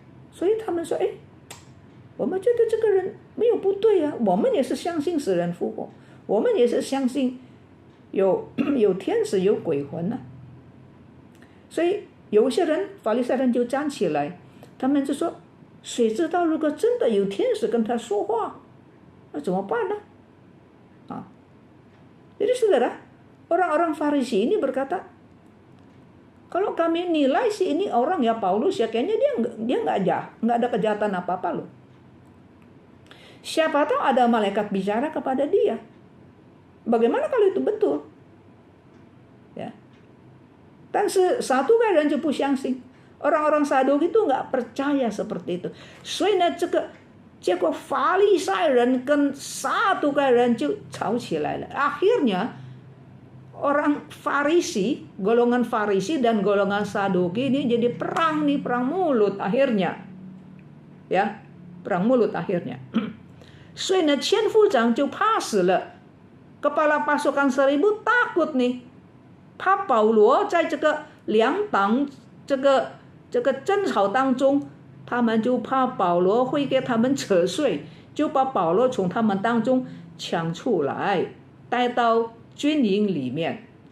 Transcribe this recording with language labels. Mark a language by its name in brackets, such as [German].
[Chinese] 所以他们说，我们觉得这个人没有不对啊，我们也是相信死人复活，我们也是相信有天使有鬼魂啊。所以有些人法利赛人就站起来，他们就说，谁知道如果真的有天使跟他说话，那怎么办呢？ [Indonesian] Jadi saudara, orang-orang Farisi ini berkata, kalau kami nilai sih ini orang ya Paulus ya kayaknya dia nggak ada kejahatan apa-apa loh. Siapa tahu ada malaikat bicara kepada dia. Bagaimana kalau itu betul? [Chinese] Ya. 但是撒都该人就不相信。 [Indonesian] Orang-orang Saduki itu nggak percaya seperti itu. [Chinese] 所以呢，结果法利赛人跟撒都该人就吵起来了。 [Indonesian] Akhirnya orang Farisi, golongan Farisi dan golongan Saduki ini jadi perang nih, perang mulut akhirnya. Ya, perang mulut akhirnya. [Chinese] 所以呢，千夫长就怕死了。 [Indonesian] Kepala pasukan 1000 takut nih， [Chinese] 怕保罗在这个两党这个争吵当中，他们就怕保罗会给他们扯碎，就把保罗从他们当中抢出来，带到军营里面。